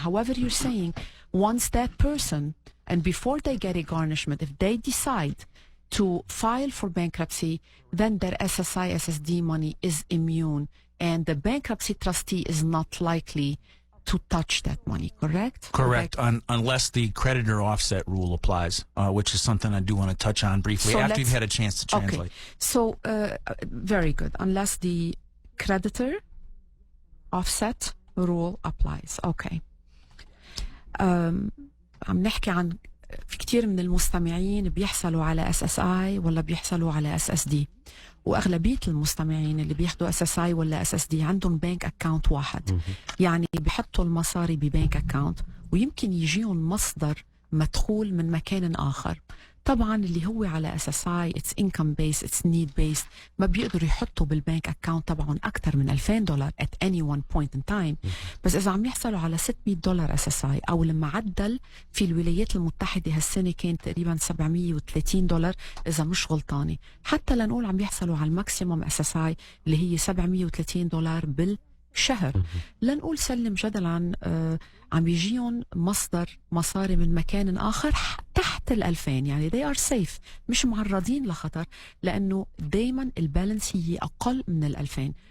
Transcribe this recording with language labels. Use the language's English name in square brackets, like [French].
[English] However, you're saying once that person, and before they get a garnishment, if they decide to file for bankruptcy, then their SSI, SSD money is immune, and the bankruptcy trustee is not likely to touch that money, correct? Correct, unless the creditor offset rule applies, which is something I do want to touch on briefly So after you've had a chance to translate. Okay, so very good. Unless the creditor offset rule applies. Okay. [Arabic] عم نحكي عن في كتير من المستمعين بيحصلوا على SSI ولا بيحصلوا على SSD، وأغلبية المستمعين اللي بياخدوا SSI ولا SSD عندهم بانك أكاونت واحد. يعني بيحطوا المصاري ببانك أكاونت، ويمكن يجيهم مصدر مدخول من مكان آخر. طبعا اللي هو على SSI [English] it's income based, it's need based، [Arabic] ما بيقدروا يحطوا بالبانك أكاونت تبعهم أكثر من $2,000 [English] at any one point in time. [Arabic] بس إذا عم يحصلوا على $600 SSI، أو المعدل في الولايات المتحدة هالسنة كان تقريبا $730 إذا مش غلطانة، حتى لنقول عم يحصلوا على الماكسيموم SSI اللي هي $730 بالشهر. لنقول سلم جدلا عم يجيهم مصدر مصاري من مكان آخر تحت 2000، يعني [English] they are safe، [Arabic] مش معرضين لخطر، لأنه دايما البالانس هي أقل من 2000.